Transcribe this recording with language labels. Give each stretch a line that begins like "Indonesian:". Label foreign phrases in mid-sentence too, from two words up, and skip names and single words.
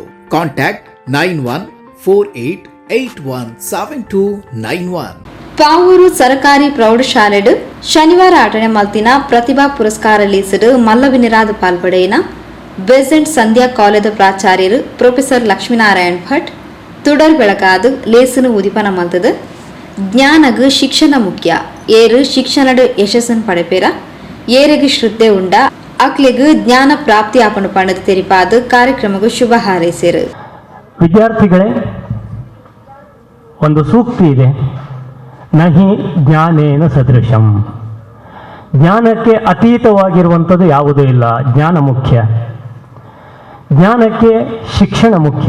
Kannada: ಕಾಂಟ್ಯಾಕ್ಟ್ 9148817291.
Tulu: ಪಾವೂರು ಸರ್ಕಾರಿ ಪ್ರೌಢಶಾಲೆಡು ಶನಿವಾರ ಆಟಣೆ ಮಲ್ತಿನ ಪ್ರತಿಭಾ ಪುರಸ್ಕಾರ ಲೀಸಡು ಮಲ್ಲವಿನಿರಾದ ಪಾಲ್ಪಡೆಯಿನ ಬೆಸೆಂಟ್ ಸಂಧ್ಯಾ ಕಾಲೇಜು ಪ್ರಾಚಾರ್ಯರು ಪ್ರೊಫೆಸರ್ ಲಕ್ಷ್ಮೀನಾರಾಯಣ್ ಭಟ್ ತುಡರ್ ಬೆಳಕಾದು ಲೇಸನು ಉದಿಪನ ಮಲ್ತದು. ಜ್ಞಾನಗು ಶಿಕ್ಷಣ ಮುಖ್ಯ, ಏರು ಶಿಕ್ಷಣಡು ಯಶಸ್ಸನ್ನು ಪಡೆಪೇರ, ಏರೆಗು ಶ್ರದ್ಧೆ ಉಂಡ ಅಕ್ಲೆಗು ಜ್ಞಾನ ಪ್ರಾಪ್ತಿ ಆಪಣು ಪಣದು ತೆರಿಪಾದು ಕಾರ್ಯಕ್ರಮಗೂ ಶುಭ ಹಾರೈಸಿರು.
Kannada: ವಿದ್ಯಾರ್ಥಿಗಳೇ, ಒಂದು ಸೂಕ್ತಿ ಇದೆ,
Sanskrit: ನಹಿ ಜ್ಞಾನೇನ ಸದೃಶಂ.
Kannada: ಜ್ಞಾನಕ್ಕೆ ಅತೀತವಾಗಿರುವಂಥದ್ದು ಯಾವುದೂ ಇಲ್ಲ. ಜ್ಞಾನ ಮುಖ್ಯ. ಜ್ಞಾನಕ್ಕೆ ಶಿಕ್ಷಣ ಮುಖ್ಯ.